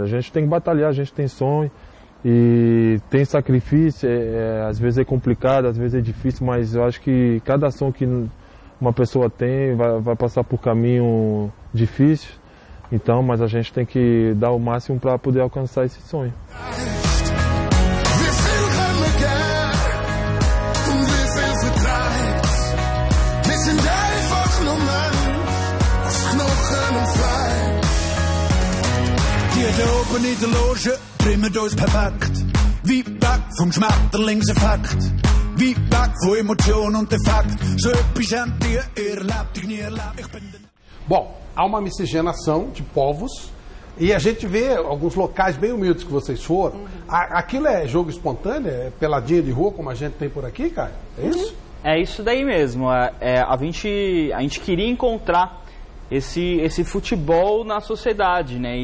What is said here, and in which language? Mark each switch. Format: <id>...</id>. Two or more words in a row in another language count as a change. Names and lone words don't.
<pt>A gente tem que batalhar, a gente tem sonho e tem sacrifício. Às vezes é complicado, às vezes é difícil, mas eu acho que cada sonho que uma pessoa tem vai passar por caminho difícil. Então, mas a gente tem que dar o máximo para poder alcançar esse sonho.</pt> <de>Hier oben in der Loge trimmen uns perfekt. Weit weg vom Schmetterlingseffekt. Weit weg von Emotionen und Defekt. So etwas habt ihr erlebt, ich nie erlebt. Ich bin</de> <pt>Bom, há uma miscigenação de povos e a gente vê alguns locais bem humildes que vocês foram. Aquilo é jogo espontâneo? É peladinha de rua como a gente tem por aqui, cara? É isso? É isso daí mesmo. A gente queria encontrar esse futebol na sociedade, né?</pt>